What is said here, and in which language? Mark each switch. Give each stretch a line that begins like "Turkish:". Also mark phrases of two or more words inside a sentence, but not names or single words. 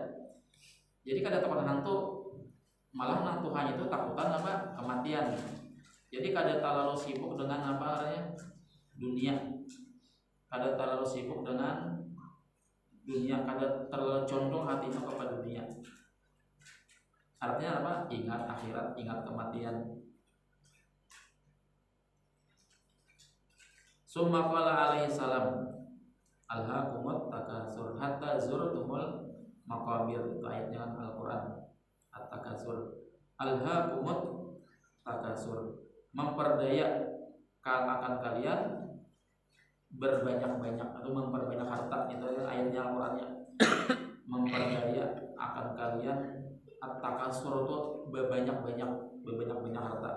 Banjar: Jadi kada takutan hantu, malah nang Tuhan itu takutan kematian. Jadi kada terlalu sibuk dengan dunia, kada terlalu sibuk dengan dunia, kada terlalu condong hatinya kepada dunia.
Indonesian: Artinya ingat akhirat, ingat kematian.
Arabic: ثم قال عليه السلام ألهاكم التكاثر حتى زرتم المقابر.
Indonesian: Itu ayatnya Al-Qur'an.
Arabic: التكاثر ألهاكم التكاثر,
Indonesian: memperdaya akan kalian berbanyak-banyak atau memperbanyak harta. Itu ayatnya Al-Qur'annya. Memperdaya akan kalian, at-takatsur itu berbanyak-banyak harta.